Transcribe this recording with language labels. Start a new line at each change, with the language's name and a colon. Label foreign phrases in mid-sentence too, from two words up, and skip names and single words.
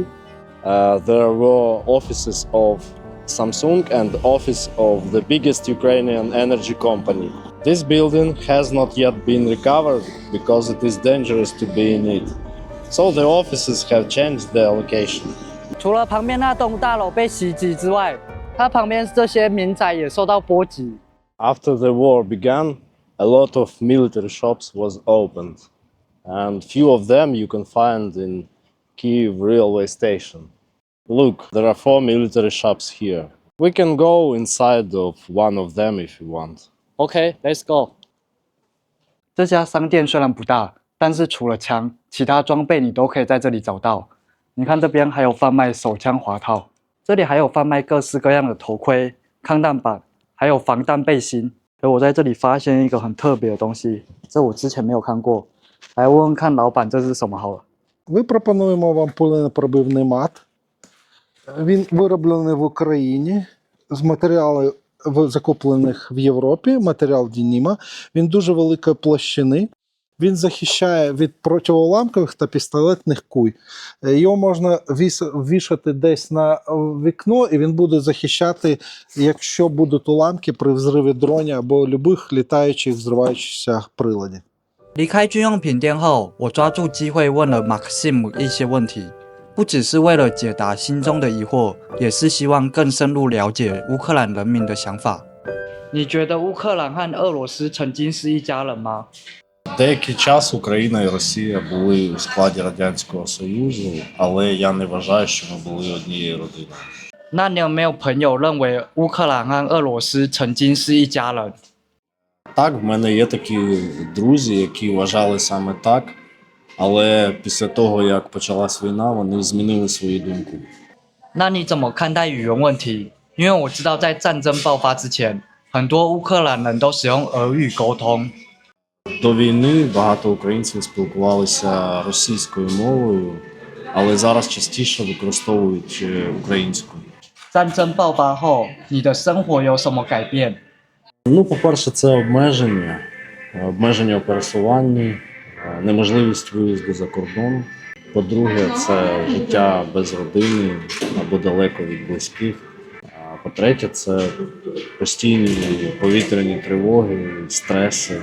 English: There were offices of Samsung and office of the biggest Ukrainian energy company. This building has not yet been recovered because it is dangerous to be in it. So the offices have changed their location.
Chinese: 除了旁边那栋大楼被袭击之外，它旁边这些民宅也受到波及。
English: After the war began, a lot of military shops was opened, and few of them you can find in Kyiv railway station. Look, there are 4 military shops here. We can go inside of one of them if you want. OK, let's go。
Chinese: 这家商店虽然不大，但是除了枪，其他装备你都可以在这里找到。你看这边还有贩卖手枪滑套，这里还有贩卖各式各样的头盔、抗弹板，还有防弹背心。而我在这里发现一个很特别的东西，这我之前没有看过。来问问看老板这是什么好了。
Ukrainian: Ми пропонуємо вам пуленепробивний мат. Він вироблений в Україні з матеріалів, закуплених в Європі, матеріал Дініма. Він дуже великої площини. Він захищає від протиуламкових та пістолетних куль. Його можна вішати десь на вікно, і він буде захищати, якщо будуть уламки при взриві дроні або любих літаючих, взриваючихся приладів.
Chinese: 离开军用品店后，我抓住机会问了马克西姆一些问题，不只是为了解答心中的疑惑，也是希望更深入了解乌克兰人民的想法。你觉得乌克兰和俄罗斯曾经是一家人吗？
Ukrainian: Деякий час Україна і Росія були у складі Радянського Союзу, але я не вважаю, що ми були однією родиною.
Chinese: 那你有没有朋友认为乌克兰和俄罗斯曾经是一家人？
Ukrainian: Так, в мене є такі друзі, які вважали саме так, але після того, як почалась війна, вони змінили свою думку.
Chinese: 那你怎么看待语言问题？因为我知道在战争爆发之前，很多乌克兰人都使用俄语沟通。
Ukrainian: До війни багато українців спілкувалися російською мовою, але зараз частіше використовують українську.
Chinese: 战争爆发后，你的生活有什么改变？
Ukrainian: Ну, по-перше, це обмеження у пересуванні, неможливість виїзду за кордон. По-друге, це життя без родини або далеко від близьких. А по-третє, це постійні повітряні тривоги, стреси.